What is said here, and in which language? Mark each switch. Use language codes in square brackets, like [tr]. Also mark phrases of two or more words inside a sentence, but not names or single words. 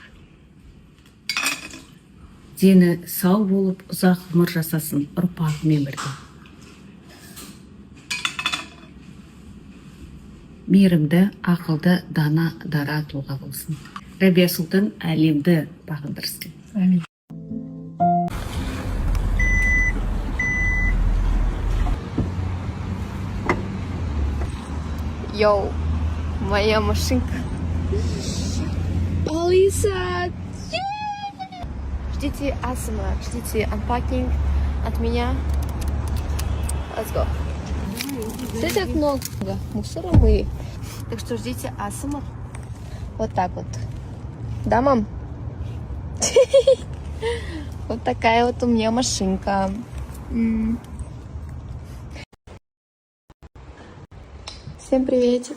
[kk] Дені сау болып, ұзақ ғұмыр жасасын, ұрпағымен бірге. Мейірімді, ақылды, дана, дара тұлға болсын. Рабия Сұлтан әлемді бағындырсын. Амин. [ru] Йоу, моя машинка. Алиса! Ждите ASMR, ждите unpacking от меня. [en] Let's go. [ru] Здесь так много мусора мы. Так что ждите ASMR. Вот так вот. Да, мам? Вот такая вот у меня машинка. Всем приветик.